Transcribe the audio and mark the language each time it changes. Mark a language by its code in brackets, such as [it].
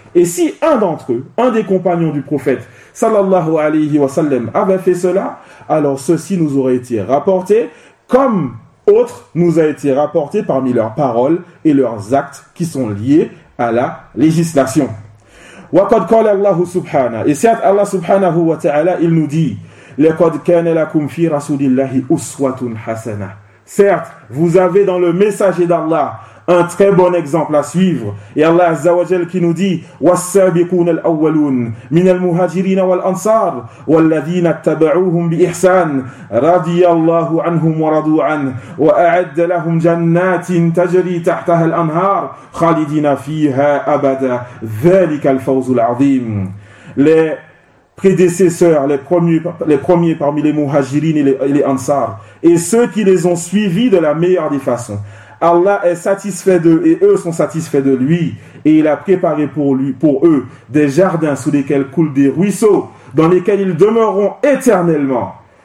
[fr] Et si un d'entre eux, un des compagnons du prophète, sallallahu alayhi wa sallam, avait fait cela, alors ceci nous aurait été rapporté, comme autre nous a été rapporté parmi leurs paroles et leurs actes qui sont liés à la législation. [ar] وَقَدْ قَالَ اللَّهُ سُبْحَانَهُ. [fr] Et certes, Allah subhanahu wa ta'ala, il nous dit, [ar] لَقَدْ كَانَ لَكُمْ فِي رَسُولِ اللَّهِ أُسْوَةٌ حَسَنَةٌ. [fr] Certes, vous avez dans le messager d'Allah un très bon exemple à suivre. Et Allah Azza wa Jal qui nous dit, [ar] وَالسَّابِقُونَ الْأَوَّلُونَ مِنَ الْمُهَاجِرِينَ وَالْأَنصَارِ وَالَّذِينَ اتَّبَعُوهُمْ بِإِحْسَانٍ رَضِيَ اللَّهُ عَنْهُمْ وَرَضُوا عَنْهُ وَأَعَدَّ لَهُمْ جَنَّاتٍ تَجْرِي تَحْتَهَا الْأَنْهَارُ خَالِدِينَ فِيهَا أَبَدًا ذَلِكَ الْفَوْزُ الْعَظِيمُ. [fr] Les prédécesseurs, les premiers parmi les Muhajirin et les Ansar, et ceux qui les ont suivis de la meilleure des façons, Allah est satisfait d'eux et eux sont satisfaits de lui. Et il a préparé pour eux des jardins sous lesquels coulent des ruisseaux dans lesquels ils demeureront éternellement.